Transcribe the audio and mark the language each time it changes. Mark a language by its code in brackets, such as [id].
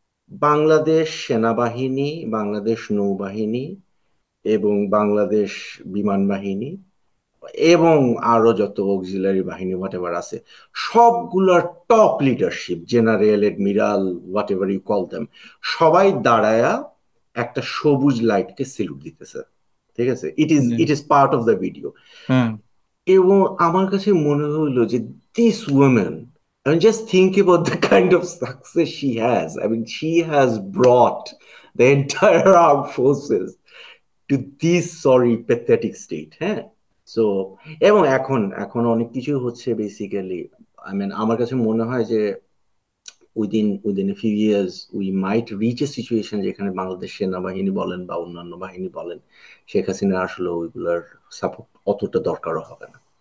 [bn] বাংলাদেশ সেনাবাহিনী, বাংলাদেশ নৌবাহিনী এবং বাংলাদেশ বিমান বাহিনী এবং আরো যত অক্সিলারি বাহিনী হোয়াট এভার আছে, সবগুলোর top leadership, general, admiral, [en] whatever you call them, [bn] সবাই দাঁড়ায়া একটা সবুজ লাইটকে সেলুট দিতেছে, ঠিক আছে? হুম, [en] It is part of the video. [bn] হ্যাঁ। এবং আমার কাছে মনে হলো যে [en] This woman, I mean, just think about the kind of success she has. I mean, she has brought the entire armed forces to this sorry pathetic state, হ্যাঁ? [bn] So এবং এখন এখন অনেক কিছু হচ্ছে বেসিক্যালি, [en] I mean [bn] আমার কাছে মনে হয় যে [en] within a few years we might reach a situation [bn] যেখানে বাংলাদেশ সেনাবাহিনী বলেন বা অন্যান্য বাহিনী বলেন, শেখ হাসিনা আসলে ওইগুলার সাপোর্ট অতটা দরকারও হবে না।